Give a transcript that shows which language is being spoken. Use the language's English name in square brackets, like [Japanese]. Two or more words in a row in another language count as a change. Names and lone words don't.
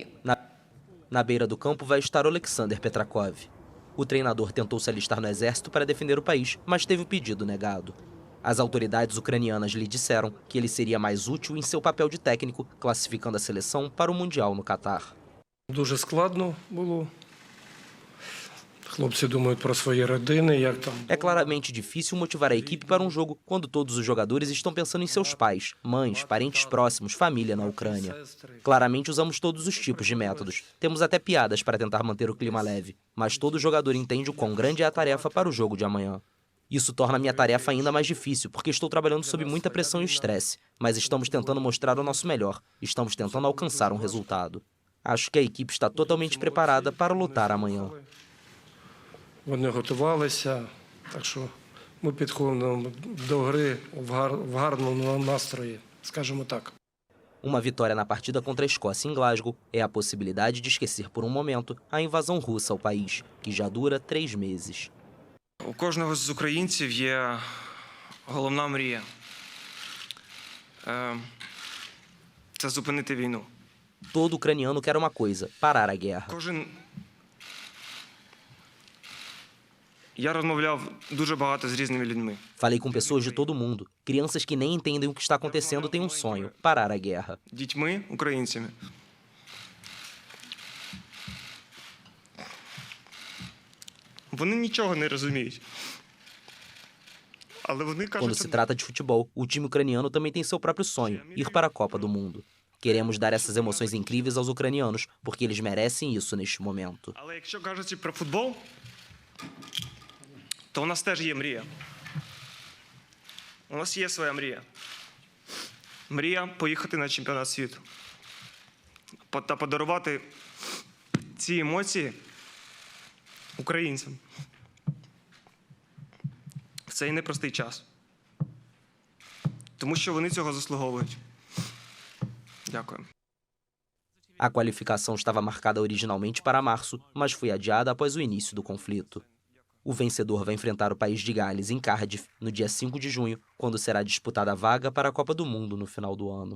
[Portuguese] Na beira do campo vai estar Oleksandr Petrakov. O treinador tentou se alistar no exército para defender o país, mas teve o pedido negado. As autoridades ucranianas lhe disseram que ele seria mais útil em seu papel de técnico, classificando a seleção para o Mundial no Catar. [Ukrainian] Дуже складно було. Хлопці думають про свої родини, як там. [Portuguese] É claramente difícil motivar a equipe para um jogo quando todos os jogadores estão pensando em seus pais, mães, parentes próximos, família na Ucrânia. Claramente usamos todos os tipos de métodos. Temos até piadas para tentar manter o clima leve, mas todo jogador entende o quão grande é a tarefa para o jogo de amanhã. Isso torna a minha tarefa ainda mais difícil, porque estou trabalhando sob muita pressão e estresse, mas estamos tentando mostrar o nosso melhor, estamos tentando alcançar um resultado. Acho que a equipe está totalmente preparada para lutar amanhã. [Ukrainian] Вони готувалися, так що ми підходимо до гри в гарному настрої, скажімо так. [Portuguese] Uma vitória na partida contra a Escócia em Glasgow é a possibilidade de esquecer por um momento a invasão russa ao país, que já dura 3 meses. [Ukrainian] У кожного з українців є головна мрія. Це зупинити війну. [Portuguese] Todo ucraniano quer uma coisa: parar a guerra. [Ukrainian] Я розмовляв дуже багато з різними людьми. [Portuguese] Falei com pessoas de todo mundo. Crianças que nem entendem o que está acontecendo têm um sonho: parar a guerra. [Ukrainian] Дітьми, українцями. Вони нічого не розуміють. Але вони кажуть, [Portuguese] Quando se trata de futebol, o time ucraniano também tem seu próprio sonho: ir para a Copa do Mundo. Queremos dar essas emoções incríveis aos ucranianos, porque eles merecem isso neste momento. [Ukrainian] Але якщо кажучи про футбол, то у нас теж є мрія. У нас є своя мрія. Мрія поїхати на чемпіонат світу. Та подарувати ці емоції українцям. В цей непростий час. Тому що вони цього заслуговують. Dякую. [Portuguese] A qualificação estava marcada originalmente para março, mas foi adiada após o início do conflito. O vencedor vai enfrentar o país de Gales em Cardiff no dia 5 de junho, quando será disputada a vaga para a Copa do Mundo no final do ano.